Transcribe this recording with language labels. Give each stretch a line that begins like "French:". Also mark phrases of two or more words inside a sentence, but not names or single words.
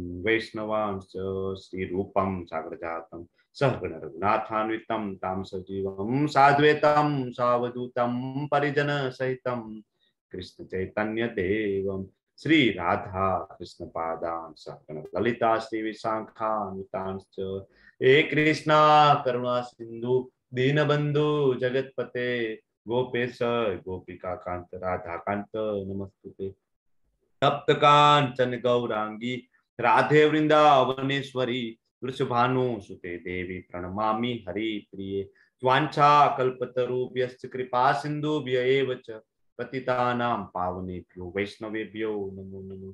Sanskrit: વૈષ્ણવાંશ્ચ શ્રી રૂપમ સાગરજાતમ સહગણ રઘુનાથાન્વિતમ તામ સજીવમ સાદ્વૈતમ સાવધૂતમ પરિજન સહિતમ કૃષ્ણ ચૈતન્ય દેવમ શ્રી રાધા કૃષ્ણ પાદાન સહગણ લલિતા શ્રી વિશાખાન્વિતાંશ્ચ હે કૃષ્ણ કરુણા સિંધુ दीनबंधु जगतपते गोपेश गोपिका कांत राधा कांत नमस्तुते तप्त कांचन गौरांगी राधे वृंदावनेश्वरी वृषभानु सुते देवी प्रणमामि हरि प्रिये वांछा कल्पतरुभ्यश्च कृपा सिन्धुभ्य एव च पतितानां पावनेभ्यो वैष्णवेभ्यो नमो नमः.